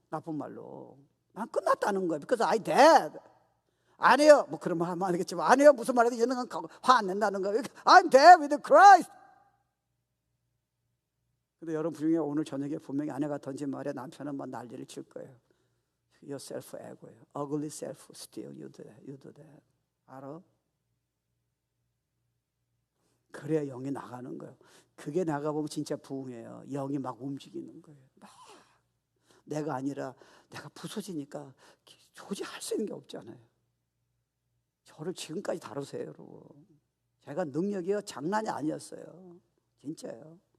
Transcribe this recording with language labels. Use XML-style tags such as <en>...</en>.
<ko>나쁜 말로. 난 끝났다는 거예요.</ko> <en>Because I dead.</en> <ko>안 해요. 그런 말 하면 안 되겠지만, 안 해요. 무슨 말해도 얘는 화 안 낸다는 거예요.</ko> <en>I'm dead with Christ.</en> <ko>근데 여러분 중에 오늘 저녁에 분명히 아내가 던진 말에 남편은 난리를 칠 거예요.</ko> <en>Your self ego예요. Ugly self still you do that.</en> <ko>알아? 그래야 영이 나가는 거예요. 그게 나가보면 진짜 부흥이에요. 영이 막 움직이는 거예요. 막 내가 아니라 내가 부서지니까 도저히 할 수 있는 게 없잖아요. 저를 지금까지 다루세요, 여러분. 제가 능력이요 장난이 아니었어요. 진짜요.</ko>